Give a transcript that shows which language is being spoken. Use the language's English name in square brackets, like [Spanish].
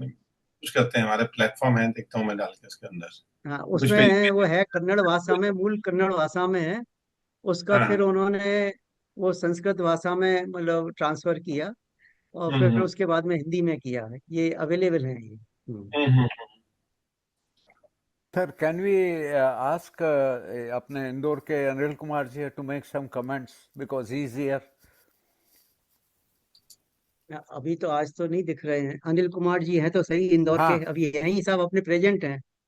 [Hindi] कुछ करते हैं, हमारे प्लेटफॉर्म है, देखता हूँ मैं डाल के उसके अंदर हाँ, कुछ उसमें पेज। है, वो है कन्नड़ भाषा में, मूल कन्नड़ भाषा में है। उसका हाँ। फिर उन्होंने वो संस्कृत भाषा में मतलब ट्रांसफर किया, और फिर हम्म। उसके बाद में हिंदी में किया है, ये अवेलेबल है ये। हम्म। [English] Sir, can we ask [Hindi] अपने इंदौर के Anil Kumar ji [English] to make some comments because he is here. [Hindi] अभी तो आज तो नहीं दिख रहे हैं अनिल कुमार जी, हैं तो सही इंदौर के, हाँ अभी यहीं सब अपने प्रेजेंट हैं।